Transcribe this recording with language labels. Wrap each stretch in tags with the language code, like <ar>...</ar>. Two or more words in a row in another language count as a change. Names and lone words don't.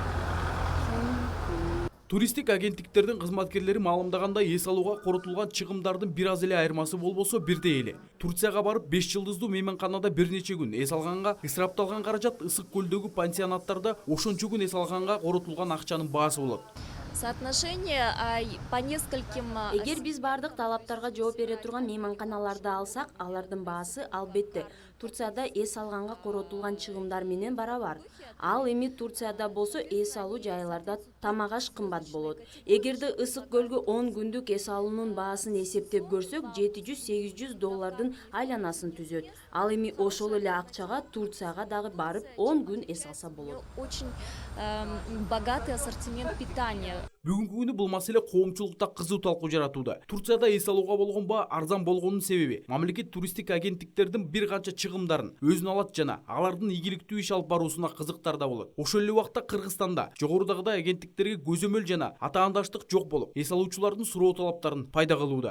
<ky>Туристтик агенттиктердин кызматкерлери маалымдагандай эс алууга коротулган чыгымдардын бир аз эле айырмасы болбосо бирдей эле. Турцияга барып 5 жылдыздуу мейманканада бир нече күн эс алганга ысырапталган каражат Ысык көлдөгү пансионаттарда ошончо күн эс алганга коротулган акчанын баасы болот.</ky> <ru>Соотношение по нескольким...</ru> <ky>Эгер биз бардык талаптарга жооп бере турган мейманканаларды алсак, алардын баасы албетте Турцияда эс алганга коротулган чыгымдар менен барабар. Ал эми Турцияда болсо эс алуу жайларда тамак аш кымбат болот. Эгерде Ысык көлгө 10 күндүк эс алуунун баасын эсептеп көрсөк, $700-800 айланасын түзөт. Ал эми ошол эле акчага Турцияга дагы барып 10 күн эс алса болот.</ky> <ru>Очень богатый ассортимент питания.</ru> <ky>Бүгүнкү күнү бул маселе коомчулукта кызуу талкуу жаратууда. Турцияда эс алууга болгон баа арзан болгонунун себеби мамлекет туристтик агенттиктердин бир канча чыгымдарын өзүнө алат жана алардын ийгиликтүү иш алып баруусуна кызыктар да болот. Ошол эле убакта Кыргызстанда жогорудагыдай агенттиктерге көзөмөл жана атаандаштык жок болуп, эс алуучулардын суроо талаптарын пайда кылууда.</ky>